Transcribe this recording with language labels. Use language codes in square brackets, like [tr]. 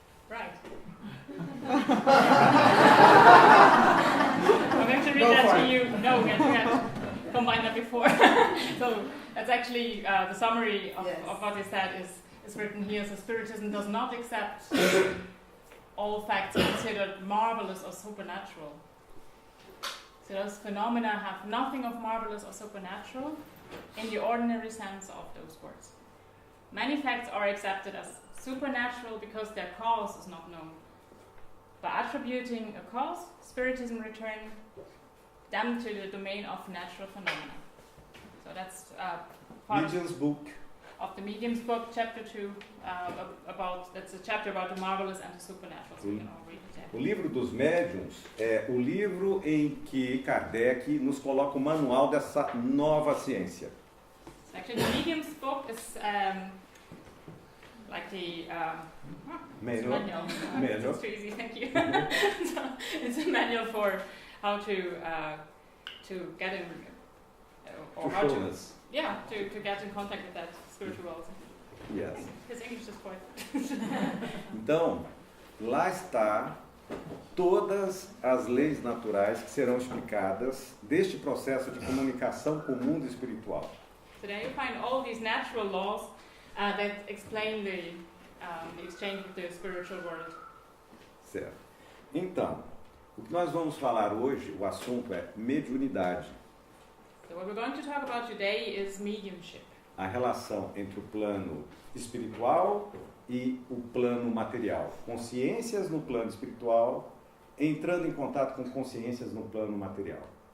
[en] Right. I'm going to read that to you. No, we had combined that before. So that's actually the summary of what is said is written here. So Spiritism does not accept all facts considered marvelous or supernatural. So those phenomena have nothing of marvelous or supernatural in the ordinary sense of those words. Many facts are accepted as supernatural because their cause is not known. By attributing a cause, Spiritism returned them to the domain of natural phenomena. So that's part Medium's book. of the Medium's book, chapter 2, that's a chapter about the marvelous and the supernatural. So we can all read it there. [pt] O livro dos médiuns é o livro em que Kardec nos coloca o manual dessa nova ciência. [en] So actually, the Medium's book is like the Manual. Manual. It's too easy, thank you. So it's a manual for how to get in, or how to get in contact with that spiritual world. Yes. His English is quite. [pt] Então, lá está todas as leis naturais que serão explicadas deste processo de comunicação com o mundo espiritual. [en] So there you find all these natural laws that explain the exchange with the spiritual world. [pt] Certo. Então, o que nós vamos falar hoje, o assunto é mediunidade. [en] So what we're going to talk about today is mediumship. [pt] A relação entre o plano espiritual e o plano material. Consciências no plano espiritual entrando em contato com consciências no plano material.